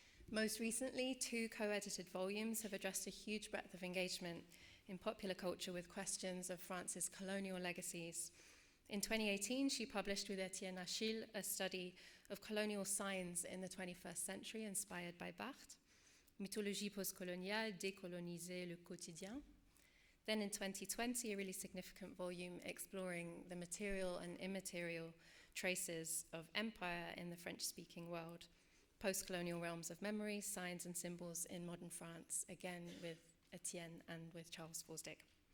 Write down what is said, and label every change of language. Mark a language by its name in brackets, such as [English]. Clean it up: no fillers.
[English] Most recently, 2 co-edited volumes have addressed a huge breadth of engagement in popular culture with questions of France's colonial legacies. In 2018, she published with Etienne Achille a study of colonial signs in the 21st century inspired by Barthes. [French] Mythologie postcoloniale, décoloniser le quotidien. [English] Then in 2020, a really significant volume exploring the material and immaterial traces of empire in the French-speaking world, post-colonial realms of memory, signs and symbols in modern France, again with Etienne and with Charles Forsdyck.